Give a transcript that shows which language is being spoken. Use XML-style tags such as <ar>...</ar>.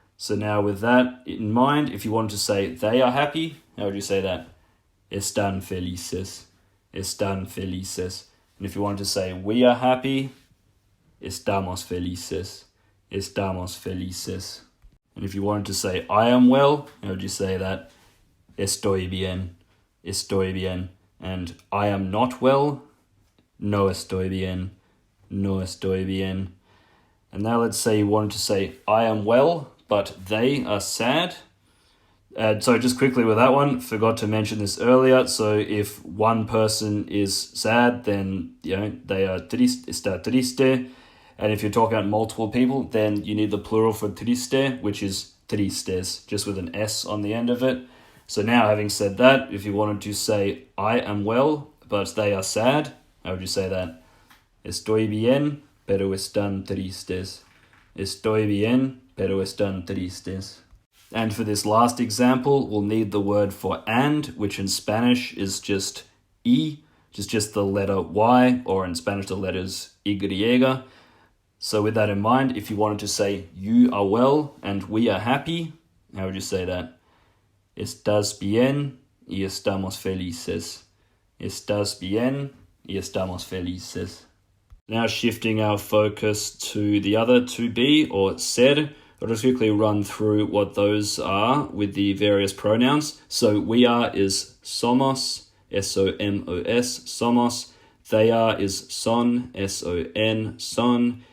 <en>So now with that in mind, if you want to say they are happy, how would you say that?</en> <es>Están felices. Están felices.</es> <en>And if you want to say we are happy,</en> <es>estamos felices. Estamos felices.</es> <en>And if you wanted to say I am well, how would you say that?</en> <es>Estoy bien. Estoy bien.</es> <en>And I am not well,</en> <es>no estoy bien. No estoy bien.</es> <en>And now let's say you wanted to say I am well, but they are sad. So just quickly with that one, forgot to mention this earlier. So if one person is sad, then they are triste,</en> <es>está triste.</es> <en>And if you're talking about multiple people, then you need the plural for triste, which is tristes, just with an S on the end of it. So now, having said that, if you wanted to say, I am well, but they are sad, how would you say that?</en> <es>Estoy bien, pero están tristes. Estoy bien, pero están tristes.</es> <en>And for this last example, we'll need the word for and, which in Spanish is just y, which is just the letter Y, or in Spanish the letters Y. So with that in mind, if you wanted to say you are well and we are happy, how would you say that?</en> <es>Estás bien y estamos felices. Estás bien y estamos felices.</es> <en>Now shifting our focus to the other to be or ser. I'll just quickly run through what those are with the various pronouns. So we are is somos, S-O-M-O-S, somos. They are is son, S-O-N, son.</en>